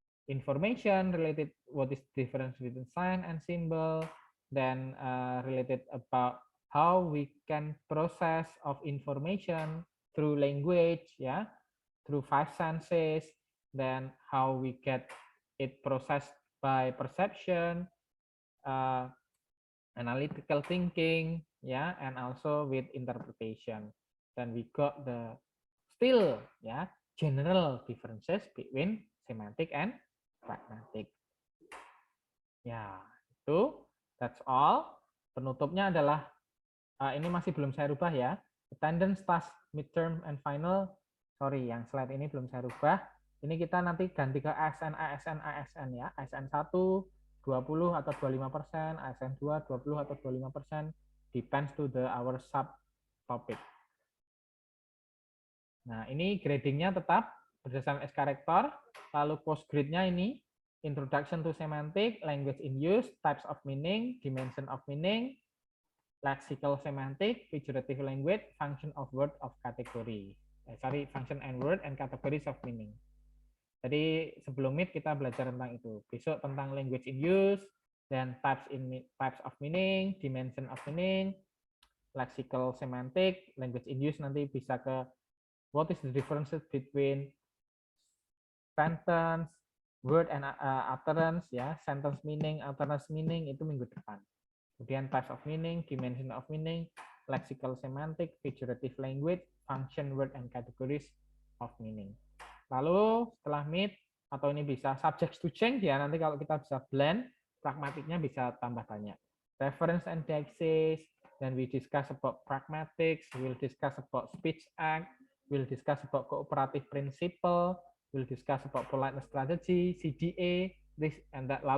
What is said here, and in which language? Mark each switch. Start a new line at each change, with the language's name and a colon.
English: information related what is the difference between sign and symbol, then related about how we can process of information through language ya, through 5 senses, then how we get it processed by perception, analytical thinking, yeah, and also with interpretation. Then we got the still, yeah, general differences between semantic and pragmatic.
Indonesian: Ya, itu
English: that's all.
Indonesian: Penutupnya adalah ini masih belum saya rubah ya.
English: Attendance, task, midterm, and final.
Indonesian: Sorry, yang slide ini belum saya rubah. Ini kita nanti ganti ke ASN, ASN, ASN ya. ASN 1, 20 atau 25%, ASN 2, 20 atau 25%,
English: depends to our subtopic.
Indonesian: Nah, ini gradingnya tetap berdasarkan SK Rektor, lalu post grade-nya ini
English: introduction to semantic, language in use, types of meaning, dimension of meaning, lexical semantic, figurative language, function of word of category. Function and word and categories of meaning.
Indonesian: Jadi sebelum meet kita belajar tentang itu. Besok tentang
English: language in use,
Indonesian: dan
English: types of meaning, dimension of meaning, lexical semantic, language in use
Indonesian: nanti bisa ke
English: what is the differences between sentence, word and utterance ya, sentence meaning, utterance meaning
Indonesian: itu minggu depan.
English: Kemudian types of meaning, dimension of meaning, lexical semantic, figurative language, function, word and categories of meaning.
Indonesian: Lalu setelah meet atau ini bisa subject to change ya, nanti kalau kita bisa blend, pragmatiknya bisa tambah banyak.
English: Reference and indexes, then we discuss about pragmatics, we'll discuss about speech act, we'll discuss about cooperative principle, we'll discuss about politeness strategy, CDA, this and that.